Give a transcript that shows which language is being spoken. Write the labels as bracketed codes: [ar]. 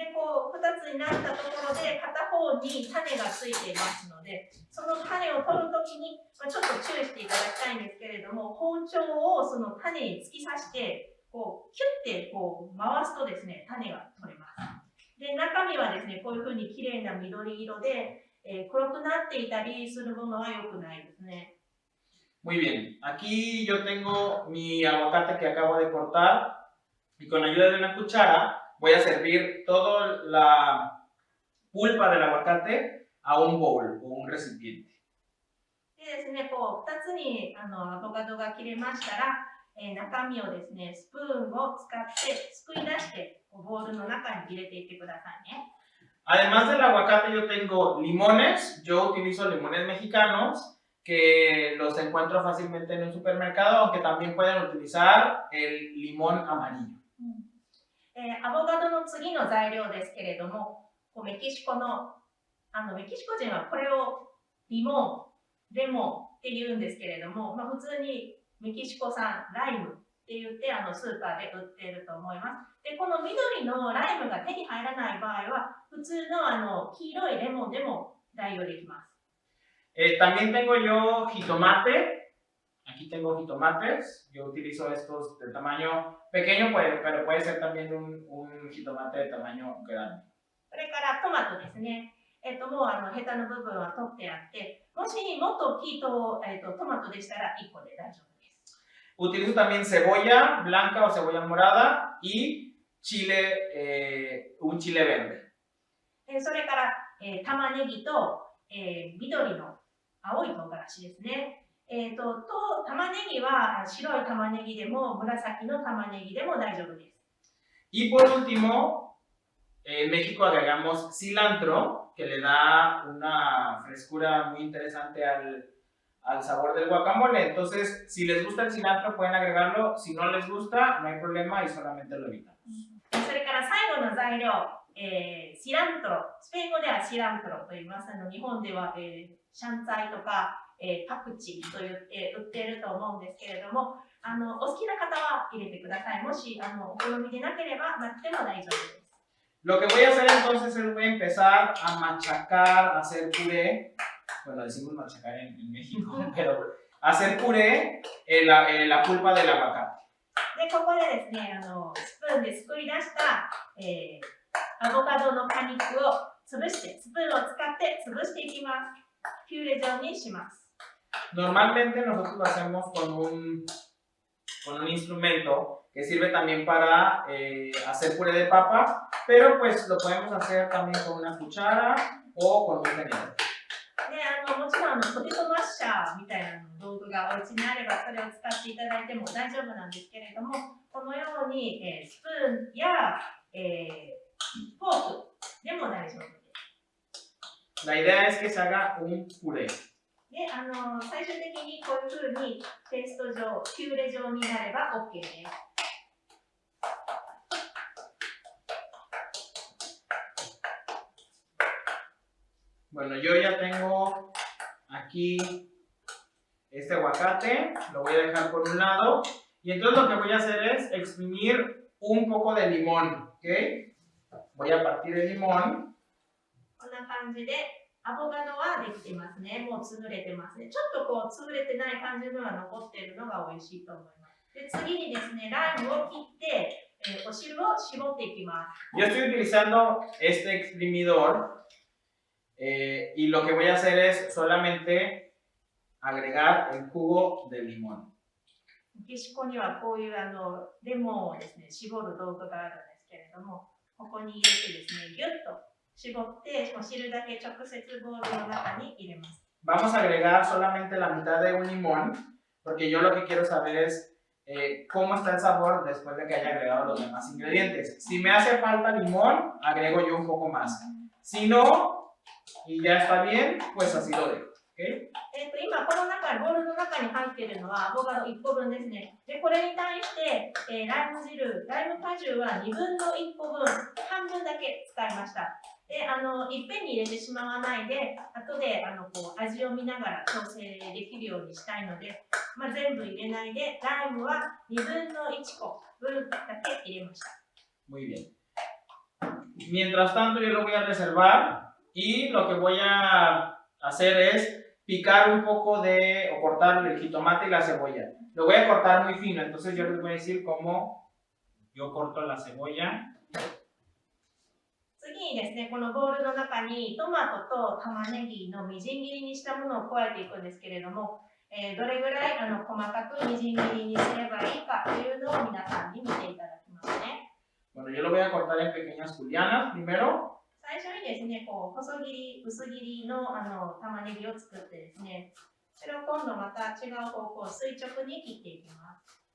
[ja] で、こう2つになったところで、片方に種がついていますので、その種を取るときに、ちょっと注意していただきたいんですけれども、包丁をその種に突き刺して、こうキュッてこう回すとですね、種が取れます。で、中身はですね、こういうふうに綺麗な緑色で、黒くなっていたりするものは良くないですね。 [es] Muy bien, aquí yo tengo mi aguacate que acabo de cortar y con ayuda de una cuchara voy a servir toda la pulpa del aguacate a un bowl o un recipiente. [ja] でですね、こう2つにアボカドが切れましたら、中身をですね、スプーンを使ってすくい出してボウルの中に入れていってくださいね。 [es] Además del aguacate yo tengo limones, yo utilizo limones mexicanos que los encuentro fácilmente en un supermercado, aunque también pueden utilizar el limón amarillo. [ja] アボカドの次の材料ですけれども、メキシコのメキシコ人はこれをリモン、レモンって言うんですけれども、普通にメキシコ産ライムって言ってスーパーで売っていると思います。で、この緑のライムが手に入らない場合は、普通の黄色いレモンでも代用できます。 [es] También tengo yo jitomate. Aquí tengo jitomates. Yo utilizo estos de tamaño pequeño, pero puede ser también un jitomate de tamaño grande. [ja] それからトマトですね。もうヘタの部分は取ってあって、もしもっと大きいトマトでしたら1個で大丈夫です。 [es] Utilizo también cebolla blanca o cebolla morada y chile, un chile verde. [ja] それから玉ねぎと緑の青い唐辛子ですね。玉ねぎは白い玉ねぎでも紫の玉ねぎでも大丈夫です。 [es] Y por último, en México agregamos cilantro, que le da una frescura muy interesante al sabor del guacamole. Entonces, si les gusta el cilantro, pueden agregarlo. Si no les gusta, no hay problema y solamente lo evitamos. [ja] それから最後の材料、シラントロ、スペイン語ではシラントロと言います。日本では、シャンツァイとか、パクチーと言って売っていると思うんですけれども、お好きな方は入れてください。もしお好みでなければなくても大丈夫です。 [es] Lo que voy a hacer entonces es voy a empezar a machacar, a hacer puré. Bueno, decimos machacar en México, pero hacer puré la pulpa del aguacate. [ja] で、ここでですね、スプーンですくい出した、アボカドの果肉を潰して、スプーンを使って潰していきます。ピューレ状にします。 [es] Normalmente nosotros lo hacemos con un instrumento que sirve también para hacer puré de papa, pero pues lo podemos hacer también con una cuchara o con un tenedor. [ja] で、もちろんポテトマッシャーみたいな道具がお家にあればそれを使っていただいても大丈夫なんですけれども、このように、スプーンや、フォークでも大丈夫です。 [es] La idea es que se haga un puré. [ja] で、最終的にこういうふうにペースト状、ピューレ状になれば OK です。 [es] Bueno, yo ya tengo aquí este aguacate, lo voy a dejar por un lado y entonces lo que voy a hacer es exprimir un poco de limón, ¿ok? Voy a partir el limón. [ja] こんな感じでアボカドはできてますね。もう潰れてますね。ちょっとこう潰れてない感じのが残っているのが美味しいと思います。で、次にですね、ライムを切って、お汁を絞っていきます。 [es] Yo estoy utilizando este exprimidor. Y lo que voy a hacer es solamente agregar el jugo de limón. [ja] メキシコにはこういうレモンをですね、絞る道具があるんですけれども、ここに入れてですね、ギュッと絞って、お汁だけ直接ボウルの中に入れます。 [es] Vamos a agregar solamente la mitad de un limón, porque yo lo que quiero saber es cómo está el sabor después de que haya agregado los demás ingredientes. Si me hace falta limón, agrego yo un poco más. Si no, y ya está bien, pues así lo dejo. ¿Okay? [ja] 今この中、ボウルの中に入っているのはアボカド1個分ですね。で、これに対して、ライム汁、ライム果汁は2分の1個分、半分だけ使いました。で、いっぺんに入れてしまわないで、後でこう味を見ながら調整できるようにしたいので、全部入れないで、ライムは2分の1個分だけ入れました。 [es] Muy bien. Mientras tanto, yo lo voy a reservar y lo que voy a hacer es picar un poco de, o cortar el jitomate y la cebolla. Lo voy a cortar muy fino, entonces yo les voy a decir cómo yo corto la cebolla. [ja] 次にですね、このボウルの中にトマトと玉ねぎのみじん切りにしたものを加えていくんですけれども、どれぐらい細かくみじん切りにすればいいかというのを皆さんに見ていただきますね。 [es] Bueno, yo lo voy a cortar en pequeñas julianas primero. [ja] 最初にですね、こう細切り、薄切りの玉ねぎを作ってですね、それを今度また違う方向、垂直に切っていきます。